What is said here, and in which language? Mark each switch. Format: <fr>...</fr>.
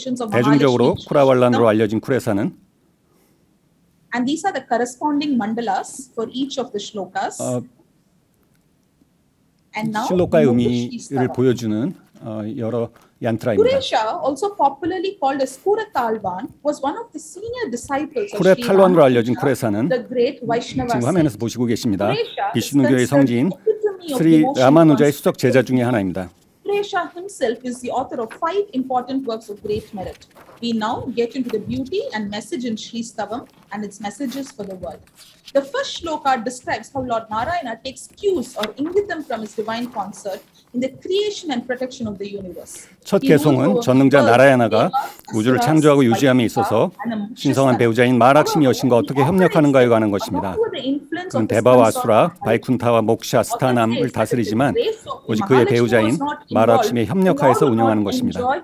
<ko>대중적으로 쿠라왈란으로 알려진 쿠레사는</ko> <en>and these are the corresponding mandalas for each of the shlokas.</en> <ko>실로카의 의미를 보여주는 여러 얀트라입니다.</ko> <en>Kuresha, also popularly called as Kuratalvan, was one of the senior disciples of</en> <ko>쿠레탈완으로 알려진 쿠레사는</ko> <en>the great Vaishnava.</en> <ko>지금 화면에서 보시고 계십니다. 비슈누교의 성지인 스리 라마누자의 수석 제자 중에 하나입니다.</ko> <en>Kuresha himself is the author of 5 important works of great merit. We now get into the beauty and message in Sri Stavam and its messages for the world. The first shloka describes how Lord Narayana takes cues or ingitam from his divine concert in the creation and protection of the universe.</en> <ko>첫 개송은 전능자 나라야나가 우주를 창조하고 유지함에 있어서 신성한 배우자인 마락시미 여신과 어떻게 협력하는가에 관한 것입니다. 그는 데바와 아수라, 바이쿤타와 목샤, 스타남을 다스리지만 오직 그의 배우자인 마락시미의 협력하에서 운영하는 것입니다.</ko>